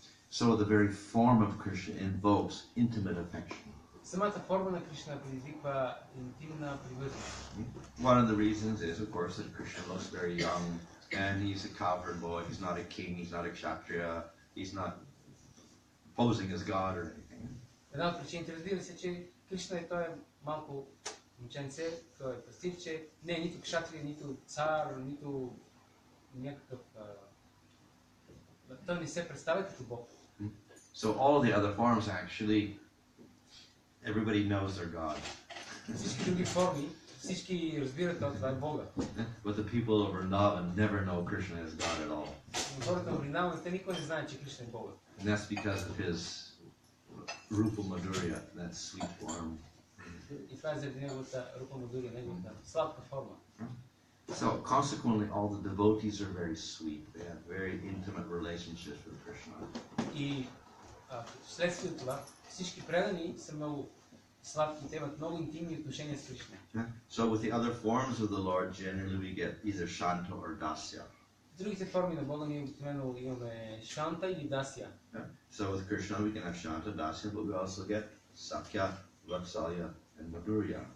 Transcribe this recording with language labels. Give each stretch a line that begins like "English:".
English: So the very form of Krishna invokes intimate affection.
Bulgarian: Самата форма на Кришна предизвиква интимна привързаност.
English: One of the reasons is, of course, that Krishna looks very young, and he's a cowherd boy. He's not a king. He's not a kshatriya. He's not posing as God or anything.
Bulgarian: Една от причините, разбира се, че Кришна е той малко момченце, той е пастивче, не е нито кшатрия, нито цар, нито някакъв... Той не се представя като Бог.
English: So all the other forms actually, everybody knows they're God.
Bulgarian: Всички други форми, всички разбират това е Бога.
English: But the people of Vrindavan never know Krishna as God at all.
Bulgarian: Но хората на Вриндаван, те никой не знаят, че Кришна е Бога.
English: And that's because of his rupa madhurya, that sweet form.
Bulgarian: И това е заради неговата рупа мадурия, неговата сладка форма.
English: So consequently, all the devotees are very sweet. They have very intimate relationships with Krishna.
Bulgarian: И вследствие от това, всички предани са много сладки, те имат много интимни отношения с Кришна.
English: So with the other forms of the Lord, generally we get either Shanta or Dasya.
Bulgarian: В другите форми на Бога ние обикновено имаме Шанта или Дасия.
English: So with Krishna we can have Shanta, Dasya, but we also get Sakya, Vatsalya, and Madhurya.